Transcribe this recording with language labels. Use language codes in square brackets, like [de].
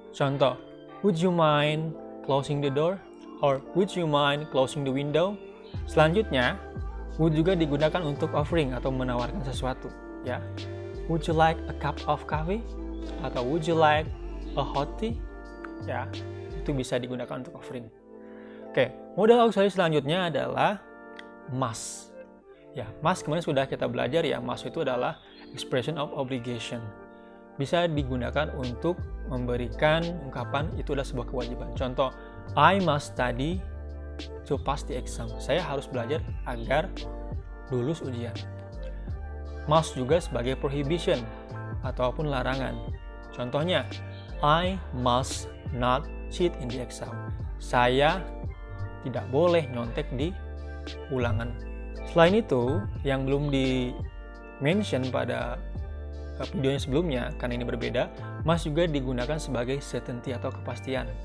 [en] Contoh, would you mind closing the door? Or would you mind closing the window? [id] Selanjutnya, would juga digunakan untuk offering atau menawarkan sesuatu. [en] Ya, would you like a cup of coffee? Atau would you like a hot tea? [id] Ya, itu bisa digunakan untuk offering. Oke, modal auxiliary selanjutnya adalah must. Ya, must kemarin sudah kita belajar ya, must itu adalah expression of obligation. Bisa digunakan untuk memberikan ungkapan itu adalah sebuah kewajiban. [en] Contoh, I must study to pass the exam. [id] Saya harus belajar agar lulus ujian. Must juga sebagai prohibition ataupun larangan. [en] Contohnya, I must not cheat in the exam. [id] Saya tidak boleh nyontek di ulangan. Selain itu, yang belum di-mention pada videonya sebelumnya, karena ini berbeda, must juga digunakan sebagai certainty atau kepastian.